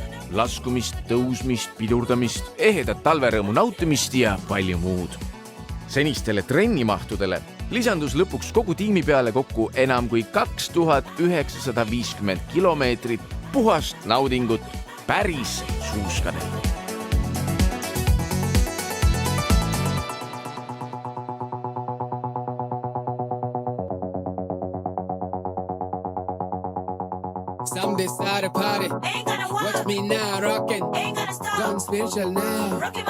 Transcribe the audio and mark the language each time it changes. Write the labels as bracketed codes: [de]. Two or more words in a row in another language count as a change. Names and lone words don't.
[et] Laskumist, tõusmist, pidurdamist, ehedat talverõõmu nautimist ja palju muud. Senistele trennimahtudele lisandus lõpuks kogu tiimi peale kokku enam kui 2950 kilomeetrit puhast naudingut päris suuskadelt. [en] Some decide to party. Watch me now, rockin'. Gone spiritual now.